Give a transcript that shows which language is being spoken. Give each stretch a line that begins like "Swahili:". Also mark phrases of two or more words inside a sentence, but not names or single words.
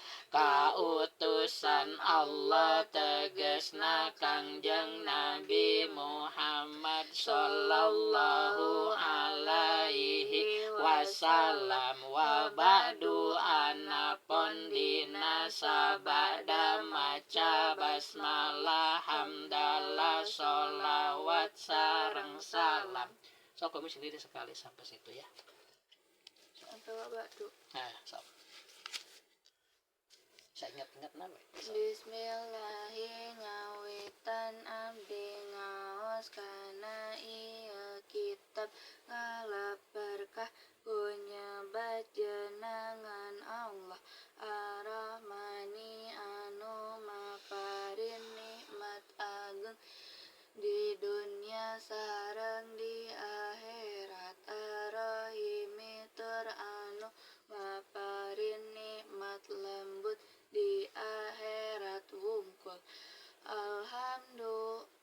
Sundanese: kautusan Allah tegesna Kangjeng Nabi Muhammad
Arabic: صلى الله عليه وسلم وبعد
Sundanese: anapun dina sabada maca basmalah hamdalah sholawat sareng salam.
Indonesian: So kamu sendiri sekali sampai situ ya. atau batu Nah, so. Saya ingat-ingat nama.
Sundanese: Bismillahi ngawitan abdi ngaos kana ieu kitab ngalap berkah ku nyebat jenengan Allah ar-Rahmani anu maparin nikmat ageng di dunya sareng di akhirat ar-Rahimi tur anu maparin nikmat lembut di akhirat wungkul alhamdu